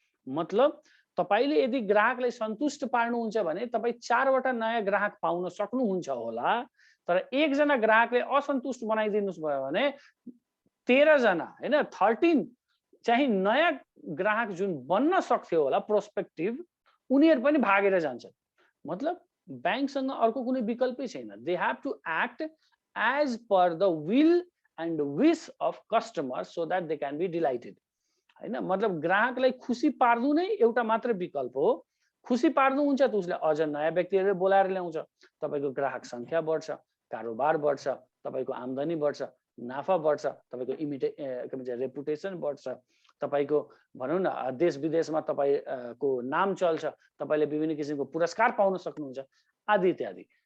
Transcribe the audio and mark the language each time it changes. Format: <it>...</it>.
<ne>मतलब तपाईले यदि ग्राहकलाई सन्तुष्ट पार्नुहुन्छ भने तपाई 4 वटा नयाँ ग्राहक पाउन सक्नुहुन्छ होला, तर एक जना ग्राहकले असन्तुष्ट बनाइदिनुस् भयो भने 13 जना हैन 13 चाहिँ नयाँ ग्राहक जुन बन्न सक्थ्यो होला प्रोस्पेक्टिभ, उनीहरु पनि भागेर जान्छन्। मतलब बैंकसँग अर्को कुनै विकल्पै छैन।</ne> <en>They have to act as per the will and wish of customer so that they can be delighted हैन।</en> <ne>मतलब ग्राहकलाई खुसी पार्नु नै एउटा मात्र विकल्प हो। खुसी पार्नु हुन्छ त उसले अझ नयाँ व्यक्तिहरु बोलाएर ल्याउँछ, तपाईको ग्राहक संख्या बढ्छ, कारोबार बढ्छ, तपाईको आम्दानी बढ्छ, नाफा बढ्छ, तपाईको के भन्छ रेपुटेसन बढ्छ, तपाईको भनौं न देश विदेशमा तपाईको नाम चल्छ, तपाईले विभिन्न किसिमको पुरस्कार पाउन सक्नुहुन्छ आदि इत्यादि।</ne>